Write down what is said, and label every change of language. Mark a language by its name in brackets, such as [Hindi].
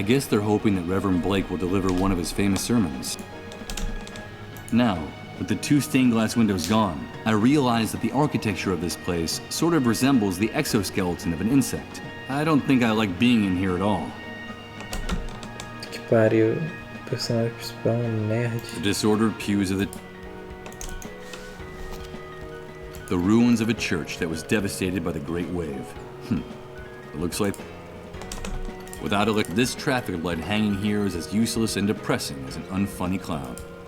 [English] I guess they're hoping that Reverend Blake will deliver one of his famous sermons. Now, with the 2 stained glass windows gone, I realize that the architecture of this place sort of resembles the exoskeleton of an insect. I don't think I like being in here at all. [Portuguese] Que pariu. O personagem principal é um nerd. [English] The disordered pews of the ruins of a church that was devastated by the Great Wave. It looks like. Without this traffic light hanging here is as useless and depressing as an unfunny cloud.